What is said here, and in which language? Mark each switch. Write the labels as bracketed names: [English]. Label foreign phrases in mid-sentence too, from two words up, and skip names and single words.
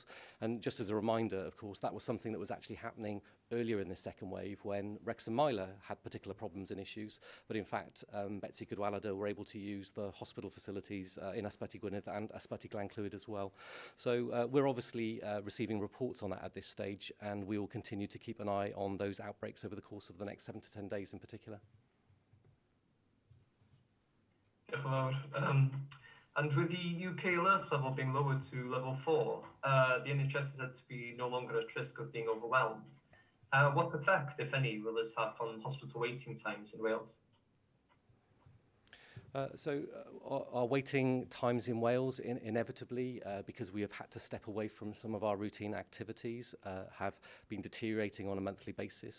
[English] And just as a reminder, of course, that was something that was actually happening earlier in this second wave when Wrexham Myler had particular problems and issues. But in fact, Betsy Goodall were able to use the hospital facilities in Ysbyty Gwynedd and Ysbyty Glenclwyd as well. So we're obviously receiving reports on that at this stage, and we will continue to keep an eye on those outbreaks over the course of the next 7 to 10 days in particular. [Welsh] Diolch yn fawr. [English] And with the UK alert level being lowered to level 4, the NHS is said to be no longer at risk of being overwhelmed. What effect, if any, will this have on hospital waiting times in Wales? So our waiting times in Wales, inevitably, because we have had to step away from some of our routine activities, have been deteriorating on a monthly basis.